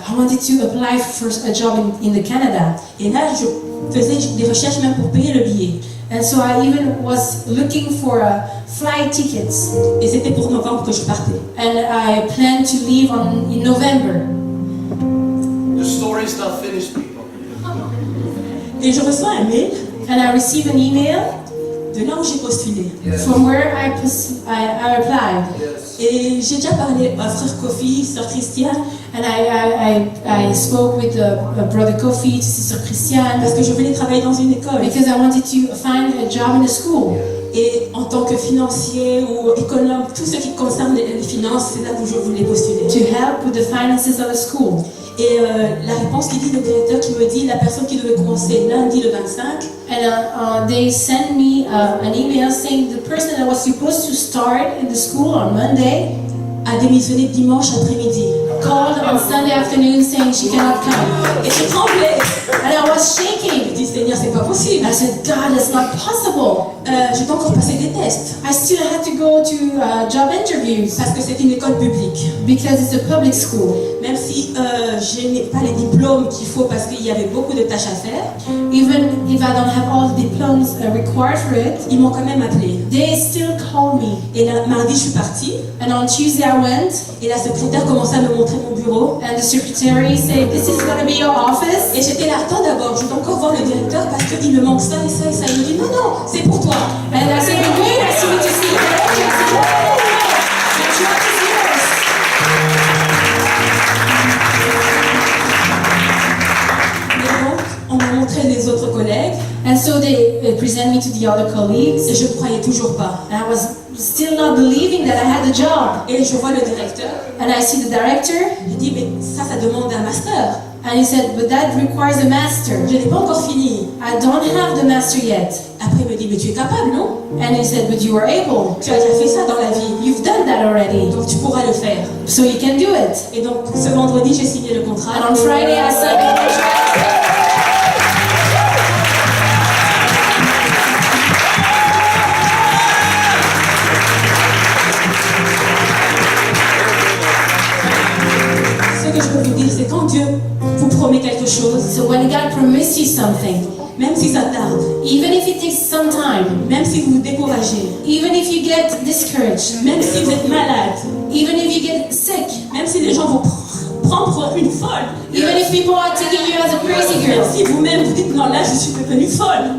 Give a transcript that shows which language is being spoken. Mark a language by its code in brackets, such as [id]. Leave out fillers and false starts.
[en] I wanted to apply for a job in the Canada. [fr] Et là, je faisais des recherches même pour payer le billet. [en] And so I even was looking for flight tickets. [fr] Et c'était pour novembre que je partais. [en] And I planned to leave in November. The story's not finished, people. [fr] Et je reçois un mail [en] And I received an email [fr] de là où j'ai postulé. [en] from where I applied. [fr] Et j'ai déjà parlé à Frère Kofi, Sœur Christiane, [en] And I spoke with Brother Kofi, Sister Christiane, [fr] parce que je voulais travailler dans une école. [en] because I wanted to find a job in a school. [fr] Et en tant que financier ou économe, tout ce qui concerne les finances, c'est là où je voulais postuler. [en] To help with the finances of a school. [fr] Et la réponse qui dit le directeur qui me dit la personne qui devait commencer lundi le 25 [en] And they sent me an email saying the person that was supposed to start in the school on Monday [fr] a démissionné dimanche après-midi. [en] called on Sunday afternoon saying she cannot come. [fr] Et je tremblais. [en] And I was shaking. [fr] Je dis Seigneur, c'est pas possible. [en] I said, God, that's not possible. [fr] Je dois encore passer des tests [en] I still had to go to job interviews [fr] parce que c'est une école publique. [en] because it's a public school. [fr] même si je n'ai pas les diplômes qu'il faut parce qu'il y avait beaucoup de tâches à faire, [en] even if I don't have all the diplomas required for it, [fr] ils m'ont quand même appelé. [en] they still call me. [fr] Et là, mardi, je suis partie. [en] And on Tuesday I went, [fr] Et la secrétaire commençait à me montrer mon bureau. [en] and the secretary said, "This is going to be your office." [fr] Et j'étais là, attends d'abord, je dois encore voir le directeur parce qu'il me manque ça et ça et ça. Il me dit, non, non, c'est pour toi. [en] And I said, "But wait, I still need to see the director." I said, "No, the job is yours." [fr] Et donc, on m'a montré les autres collègues [en] And so they present me to the other colleagues, [fr] et je ne croyais toujours pas. [en] and I was still not believing that I had the job. [fr] Et je vois le directeur. [en] And I see the director, [fr] Je dis, mais ça demande un master. [en] and he said, "But that requires a master." [fr] Je n'ai pas encore fini. [en] I don't have the master yet. [fr] Après, il me dit, mais tu es capable, non? [en] And he said, "But you were able. [fr] Tu as déjà fait ça dans la vie. [en] You've done that already, [fr] Donc tu pourras le faire. [en] so you can do it." [fr] Et donc, ce vendredi, j'ai signé le contrat. [en] And on Friday I signed the contract. [fr] Ce que je peux vous dire, c'est quand Dieu vous promet quelque chose, [en] So when God promises you something, [fr] même si ça tarde, [en] even if it takes some time, [fr] même si vous vous découragez, [en] even if you get discouraged, [fr] même si vous êtes malade, [en] even if you get sick, [fr] même si les gens vous prennent pour une folle, [en] even if people are taking you as a crazy [fr] même [en] girl, [fr] si vous-même vous dites non, là je suis devenue folle,